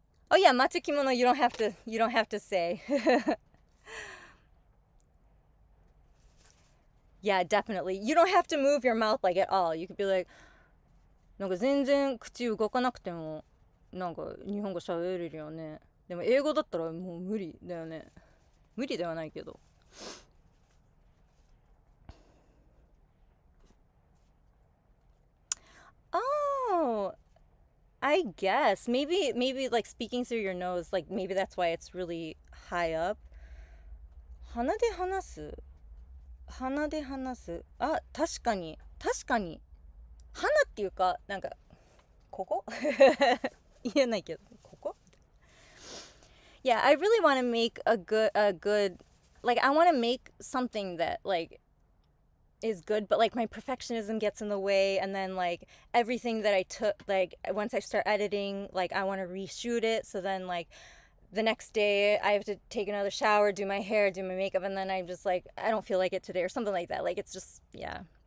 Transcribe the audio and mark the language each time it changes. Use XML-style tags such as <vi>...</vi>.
<en>Oh yeah, Matsukimono, you don't have to say. Yeah, definitely. You don't have to move your mouth like at all. You could be like,</en> <ja>なんか全然口動かなくてもなんか日本語喋れるよね。でも英語だったらもう無理だよね。無理ではないけど。</ja> <en>Oh, I guess maybe like speaking through your nose, like maybe that's why it's really high up.</en> <ja>鼻で話す、鼻で話す。あ、確かに確かに。鼻っていうかなんかここ言えないけどここ。</ja> <en>Yeah, I really want to make a good like I want to make something that like is good, but like my perfectionism gets in the way, and then like everything that I took, like once I start editing, like I want to reshoot it, so then like the next day I have to take another shower, do my hair, do my makeup, and then I'm just like I don't feel like it today or something like that. Like it's just, yeah.</en>